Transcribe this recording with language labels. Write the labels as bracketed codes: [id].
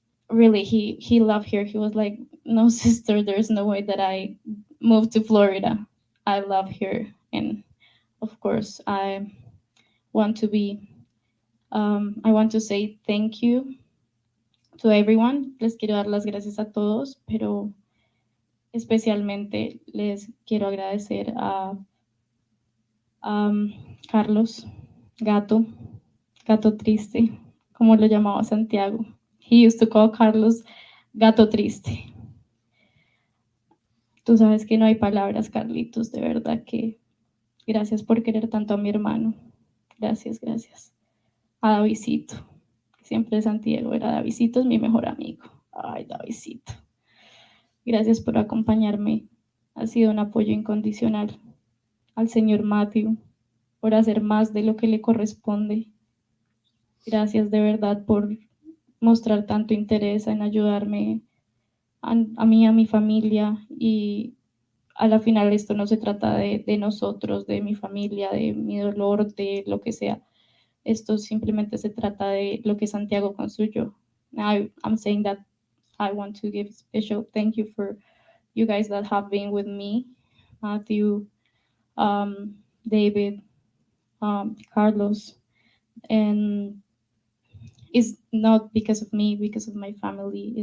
[en] Really, he loved here. He was like, no, sister, there's no way that I moved to Florida. I love here. And of course, want to be I want to say thank you to everyone. [es] Les quiero dar las gracias a todos, pero especialmente les quiero agradecer a Carlos, gato triste, como lo llamaba Santiago. [en] He used to call Carlos gato triste. [es] Tú sabes que no hay palabras, Carlitos, de verdad que gracias por querer tanto a mi hermano. Gracias. A Davidito, siempre Santiago era Davidito, es mi mejor amigo. Ay, Davidito. Gracias por acompañarme. Ha sido un apoyo incondicional. Al señor Matthew, por hacer más de lo que le corresponde. Gracias de verdad por mostrar tanto interés en ayudarme a mí, a mi familia, y a la final esto no se trata de nosotros, de mi familia, de mi dolor, de lo que sea. Esto simplemente se trata de lo que Santiago construyó. [en] I'm saying that I want to give a special thank you for you guys that have been with me, Matthew, David, Carlos, and it's not because of me, because of my family.